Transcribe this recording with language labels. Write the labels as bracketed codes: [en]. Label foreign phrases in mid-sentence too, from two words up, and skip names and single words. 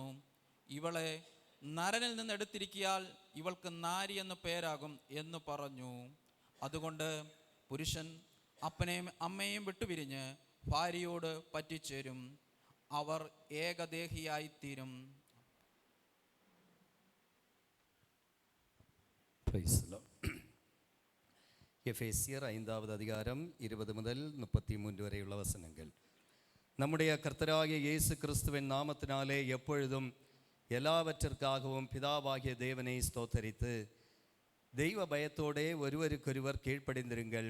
[ml] ഇവളെ നരനിൽ നിന്ന് എടുത്തിരിക്കിയാൽ ഇവൾക്ക് നാരി എന്ന് പേരാകും എന്ന് പറഞ്ഞു. അതുകൊണ്ട് പുരുഷൻ അപ്പനെയും അമ്മയെയും വിട്ടുപിരിഞ്ഞ് ഭാര്യയോട് പറ്റിച്ചേരും, അവർ ഏകദേഹിയായിത്തീരും. [ta] எபேசியர் 5ஆவது அதிகாரம் 20 முதல் 33 வரையுள்ள வசனங்கள். நம்முடைய கர்த்தராகிய இயேசு கிறிஸ்துவின் நாமத்தினாலே எப்பொழுதும் எல்லாவற்றிற்காகவும் பிதாவாகிய தேவனை ஸ்தோத்தரித்து தெய்வ பயத்தோடே ஒருவருக்கொருவர் கீழ்ப்படிந்திருங்கள்.